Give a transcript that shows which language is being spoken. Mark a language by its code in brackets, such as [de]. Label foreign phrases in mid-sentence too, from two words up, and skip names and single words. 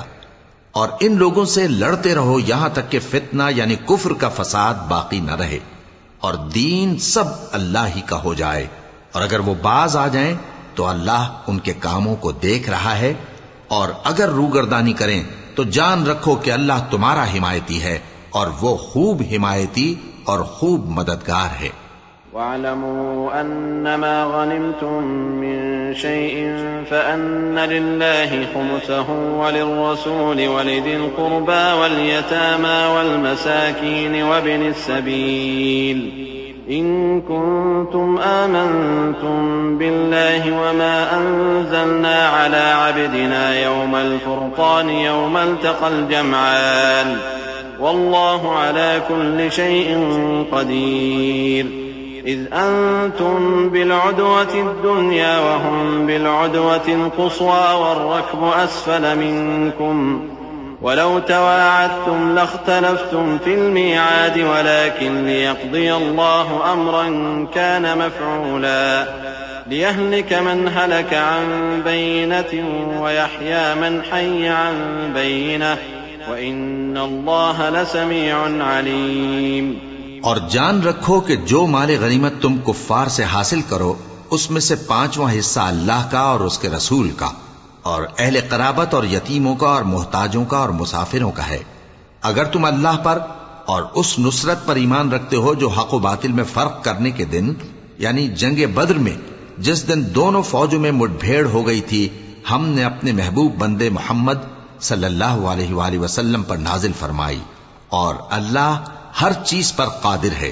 [hi] और इन लोगों से लड़ते रहो यहां तक कि फितना यानी कुफ्र का फसाद बाकी न रहे और दीन सब अल्लाह ही का हो जाए। और अगर वो बाज आ जाएं तो अल्लाह उनके कामों को देख रहा है, और अगर रूगर्दानी करें तो जान रखो कि अल्लाह तुम्हारा हिमायती है और वो खूब हिमायती और खूब मददगार है। [ar] واعلموا أنما غنمتم من شيء فأن لله خمسه وللرسول ولذي القربى واليتامى والمساكين وابن السبيل إن كنتم آمنتم بالله وما أنزلنا على عبدنا يوم الفرقان يوم التقى الجمعان والله على كل شيء قدير إذ أنتم بالعدوة الدنيا وهم بالعدوة القصوى والركب أسفل منكم ولو تواعدتم لاختلفتم في الميعاد ولكن ليقضي الله أمرا كان مفعولا ليهلك من هلك عن بينة ويحيى من حي عن بينة وإن الله لسميع عليم. [hi] और जान रखो कि जो माल गनीमत तुम कुफ्फार से हासिल करो उसमें से 5वां हिस्सा अल्लाह का और उसके रसूल का और अहले क़राबत और यतीमों का और मोहताजों का और मुसाफिरों का है। अगर तुम अल्लाह पर और उस नुसरत पर ईमान रखते हो जो हक व बातिल में फर्क करने के दिन यानी जंगे बद्र में जिस दिन दोनों फौजों में मुठभेड़ हो गई थी, हमने अपने महबूब बंदे मोहम्मद [ar] صلى الله عليه وسلم [hi] पर नाजिल फरमाई और अल्लाह हर चीज पर कादिर है।